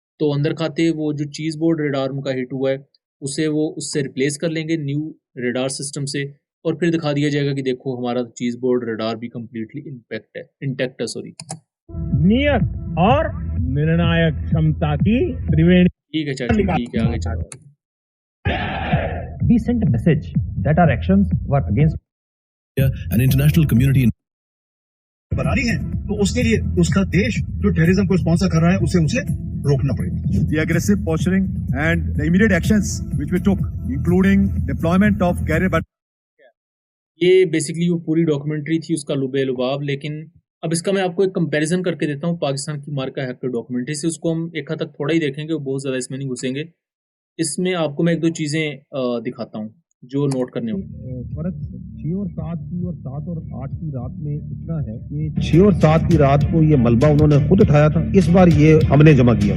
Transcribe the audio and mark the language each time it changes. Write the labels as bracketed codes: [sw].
[hi] तो अंदर खाते वो जो चीज़ बोर्ड रेडार उनका हिट हुआ है, उसे वो उससे रिप्लेस कर लेंगे न्यू रेडार सिस्टम से, और फिर दिखा दिया जाएगा कि देखो हमारा चीज़ बोर्ड रेडार भी कंप्लीटली इंटैक्ट है, सॉरी। नियत और निर्णायक क्षमता की त्रिवेणी। ठीक है चाची, ठीक है, आगे चलो। [en] We sent a message that our actions were against an international community [hi] बना रही है, तो उसके लिए उसका देश जो टेररिज्म को स्पॉन्सर कर रहा है उसे रोकना पड़ेगा। [en] The aggressive posturing and the immediate actions which we took, including deployment of carrier. [hi] ये बेसिकली वो पूरी डॉक्यूमेंट्री थी उसका लुबे-लुबाब, लेकिन अब इसका मैं आपको एक कंपैरिजन करके देता हूँ पाकिस्तान की मार्का हैक्टर डॉक्यूमेंट्री से। उसको हम एक हद तक थोड़ा ही देखेंगे, बहुत ज़्यादा इसमें नहीं घुसेंगे। इसमें आपको मैं 1-2 चीज़ें दिखाता हूँ जो नोट करने होंगे। फर्क 6 और 7 की और 7 और 8 की रात में इतना है कि 6 और 7 की रात को ये मलबा उन्होंने खुद उठाया था, इस बार ये हमने जमा किया।